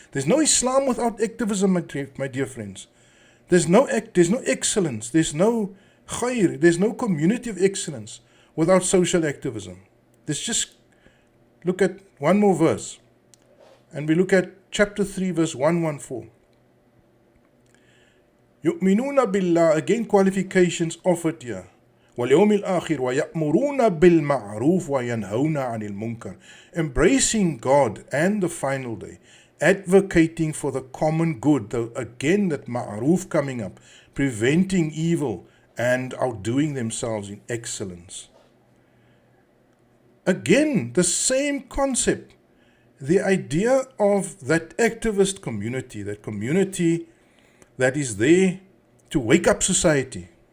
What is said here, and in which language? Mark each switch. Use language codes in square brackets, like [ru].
[en] There's no Islam without activism, my dear friends. There's no excellence, there's no khair, there's no community of excellence without social activism. Let's just look at one more verse. And we look at chapter 3, verse 114. [ar] يؤمنون بالله, [en] again qualifications offered here. [ar] واليوم الآخر ويأمرون بالمعروف وينهون عن المنكر. [en] Embracing God and the final day, advocating for the common good. Again, that ma'ruf coming up, preventing evil and outdoing themselves in excellence. Again, the same concept. The idea of that activist community, that community that is there to wake up society.